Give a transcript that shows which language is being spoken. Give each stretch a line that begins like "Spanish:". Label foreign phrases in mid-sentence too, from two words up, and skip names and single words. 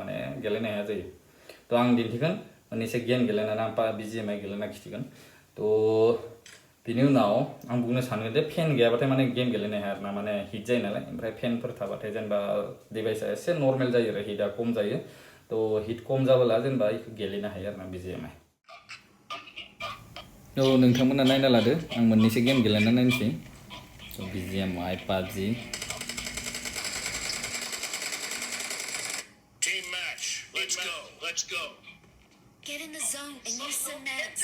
Bodo: माने गेलेनो हाया जायो तो आं दिन्थिगोन मोननैसो गेम गेलेनानै आं BGMI गेलेना खिथिगोन तो बिनि उनाव आं बुंनो सानो दे फेन गैयाबाथाय माने गेम गेलेनो हाया आरोना माने हिट जायो नालाय ओमफ्राय फेनफोर थाबाथाय जेनेबा डिभाइसआ एसे नर्मेल जायो आरो हिटआ खम जायो तो हिट खम जाबोला जेनेबा इखौ गेलेनो हायो आरोना BGMI तो नोंथांमोना नायना लादो आं मोननैसो गेम गेलेना नायनोसै BGMI PUBG
English: Team match. Let's go. Get in the zone and use some meds.